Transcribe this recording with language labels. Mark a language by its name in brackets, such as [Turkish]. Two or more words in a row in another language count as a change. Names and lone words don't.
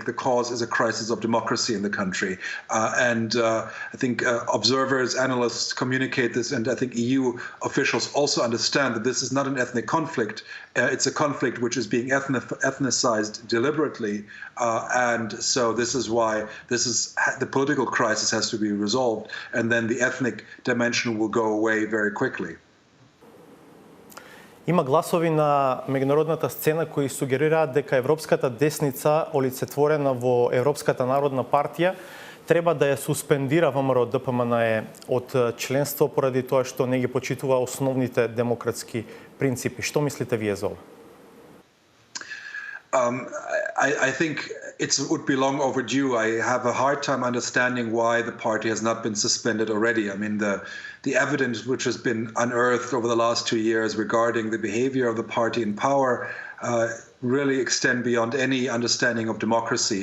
[English] The cause is a crisis of democracy in the country. I think observers, analysts communicate this, and I think EU officials also understand that this is not an ethnic conflict. It's a conflict which is being ethnicized deliberately. And so this is why the political crisis has to be resolved, and then the ethnic dimension will go away very quickly. [Macedonian] Има гласови на меѓународната сцена кои сугерираат дека европската десница, олицетворена во Европската народна партија, треба да ја суспендира ВМРО ДПМНЕ од членство поради тоа што не ги почитува основните демократски принципи. Што мислите вие за ова? [English] I think it would be long overdue. I have a hard time understanding why the party has not been suspended already. I mean, the evidence which has been unearthed over the last 2 years regarding the behavior of the party in power really extend beyond any understanding of democracy.